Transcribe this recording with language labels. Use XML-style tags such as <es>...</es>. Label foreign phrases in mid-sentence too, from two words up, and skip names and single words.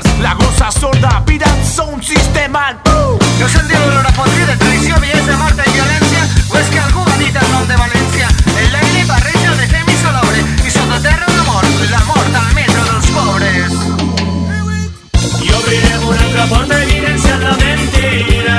<ca>La gossa sorda, pirant</ca> <en>sound system and</en> <ca>No és el dia d'olor a podrir, de traïció, bellesa, mort i violència, o és que algú ha dit el nom de València? El l'aire barreja de fem i salobre, i sota terra l'amor al metro dels pobres. I obrirem una altra porta evidenciant la mentida.</ca>